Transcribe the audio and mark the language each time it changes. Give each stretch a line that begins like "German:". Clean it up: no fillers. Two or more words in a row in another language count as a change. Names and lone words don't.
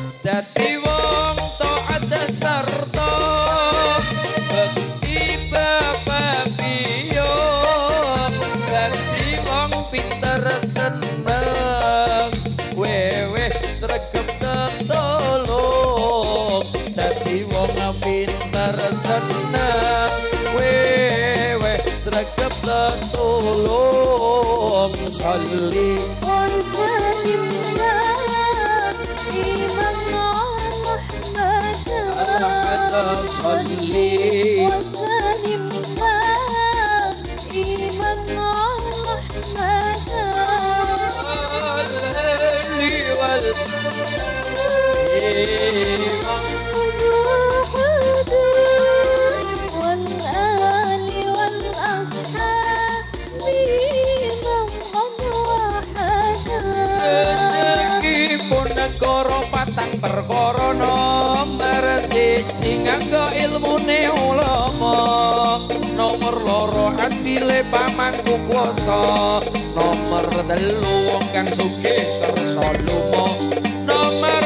Javanese: dadi wong taat sarta bekti bapak biyo dadi wong pinter seneng wewe sregep tetolong dadi wong pinter seneng wewe sregep tetolong salli
Arabic: وسلم دائما على أحمد صلي وسلم دائما على أحمد والآل والأصحاب من وحدا
Javanese: Jejegipun negara patang perkara nomor siji nganggo ilmune ulama nomor loro adile pamangku kuwasa nomor telu wong kang sugih kersa lunga nomor